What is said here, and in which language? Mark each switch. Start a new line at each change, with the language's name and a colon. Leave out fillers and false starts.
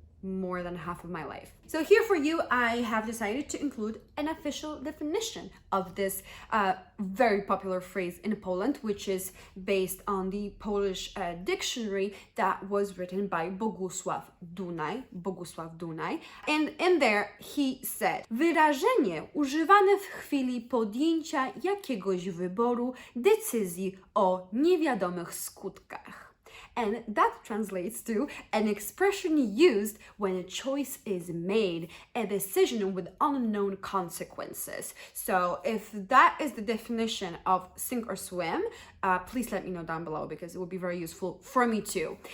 English: more than half of my life. So here for you, I have decided to include an official definition of this very popular phrase in Poland, which is based on the Polish dictionary that was written by Bogusław Dunaj. And in there he said,
Polish: wyrażenie używane w chwili podjęcia jakiegoś wyboru, decyzji o niewiadomych skutkach.
English: And that translates to an expression used when a choice is made, a decision with unknown consequences. So if that is the definition of sink or swim, please let me know down below because it would be very useful for me too.